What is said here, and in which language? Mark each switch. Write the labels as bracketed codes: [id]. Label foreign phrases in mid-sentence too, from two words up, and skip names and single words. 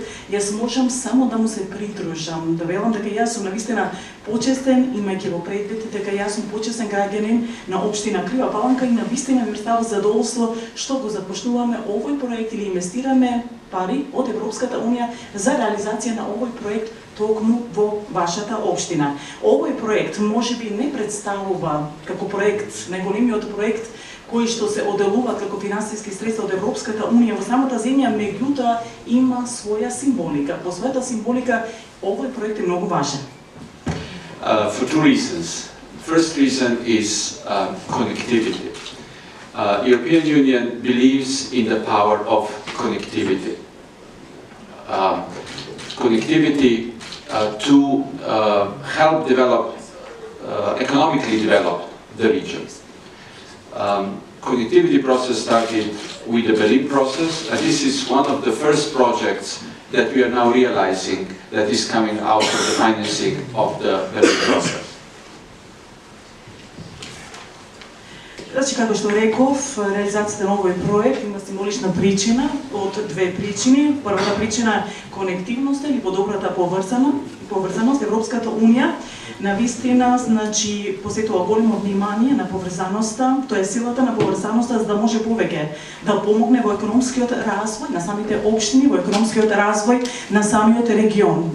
[mk] Јас можам само да му се придружам, да велам дека јас сум навистина почестен, имајќи во предвид дека јас сум почестен граѓанин на општина Крива Паланка и навистина ми представува задоволство што го започнуваме овој проект или инвестираме пари од Европската унија за реализација на овој проект токму во вашата општина. Овој проект можеби не представува како проект, најголемиот проект кои што се оделуваат како финансиски средства од Европската унија во самата земја, меѓутоа има своја символика. По својата символика овој проект е многу важен. [en] For two reasons. First reason is connectivity. European Union believes in the power of connectivity. Connectivity to help develop, economically develop the region. Connectivity process started with the Berlin process, and this is one of the first projects that we are now realizing that is coming out of the financing of the Berlin process. [mk] Значи, како што реков, реализацијата на овој проект има символична причина, од две причини. Првата причина е конективноста или подобрата поврзаност. Европската унија навистина, значи, посветува големо внимание на поврзаноста, тоа е силата на поврзаноста за да може повеќе да помогне во економскиот развој на самите општини, во економскиот развој на самиот регион.